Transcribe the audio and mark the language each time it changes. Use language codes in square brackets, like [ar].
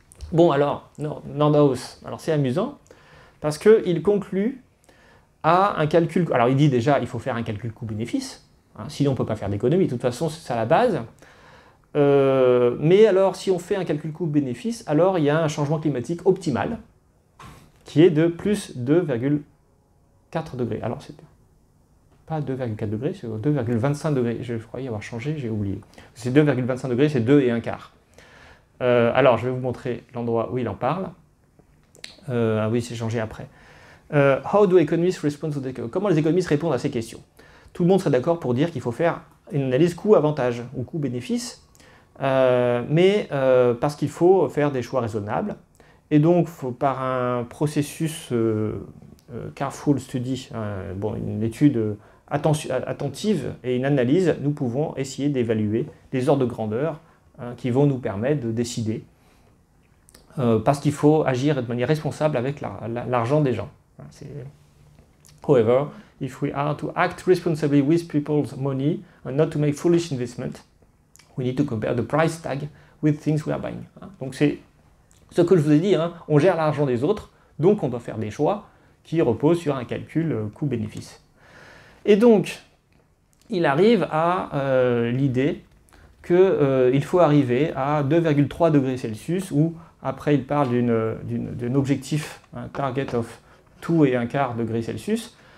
[fr] Bon alors, Nordhaus, alors c'est amusant, parce qu'il conclut à un calcul, alors il dit déjà il faut faire un calcul coût-bénéfice, sinon on ne peut pas faire d'économie, de toute façon c'est ça la base, mais alors si on fait un calcul coût-bénéfice, alors il y a un changement climatique optimal, qui est de plus 2,4 degrés, alors c'est pas 2,4 degrés, c'est 2,25 degrés, je croyais avoir changé, j'ai oublié, c'est 2,25 degrés, c'est 2 et un quart. Alors je vais vous montrer l'endroit où il en parle, ah oui c'est changé après. [en] How do economists respond to the... [fr] Comment les économistes répondent à ces questions? Tout le monde serait d'accord pour dire qu'il faut faire une analyse coût-avantage ou coût-bénéfice, mais parce qu'il faut faire des choix raisonnables. Et donc, par un processus [en] careful study, [fr] une étude attentive et une analyse, nous pouvons essayer d'évaluer les ordres de grandeur qui vont nous permettre de décider, parce qu'il faut agir de manière responsable avec l'argent des gens. [en] However, if we are to act responsibly with people's money and not to make foolish investment, We need to compare the price tag with things we are buying. [fr] Donc c'est ce que je vous ai dit, hein, on gère l'argent des autres, donc on doit faire des choix qui reposent sur un calcul coût-bénéfice. Et donc, il arrive à l'idée qu'il faut arriver à 2,3 degrés Celsius, ou après il parle d'un objectif, un [en] target of [fr] 2,25 degrés Celsius.